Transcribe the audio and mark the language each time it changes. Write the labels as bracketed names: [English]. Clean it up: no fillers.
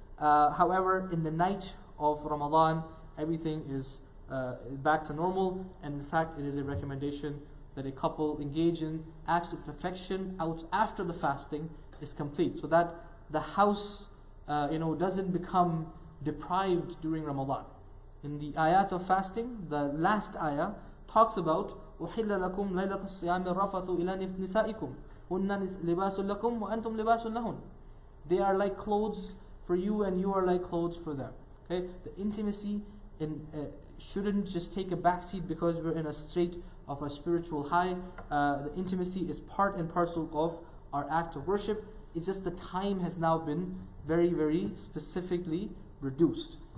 [English] However, in the night of Ramadan, everything is back to normal, and in fact, it is a recommendation that a couple engage in acts of affection out after the fasting is complete, so that the house, doesn't become deprived during Ramadan. In the ayat of fasting, the last ayah talks about [Arabic] أُحِلَّ لَكُمْ لَيْلَةَ الصِّيَامِ الرَّفَثُ إِلَى نِسَائِكُمْ هُنَّ لِبَاسٌ لَكُمْ وَأَنْتُمْ لِبَاسٌ لَهُنَّ. [English] They are like clothes for you and you are like clothes for them. Okay, the intimacy shouldn't just take a backseat because we're in a state of a spiritual high. The intimacy is part and parcel of our act of worship. It's just the time has now been very, very specifically reduced.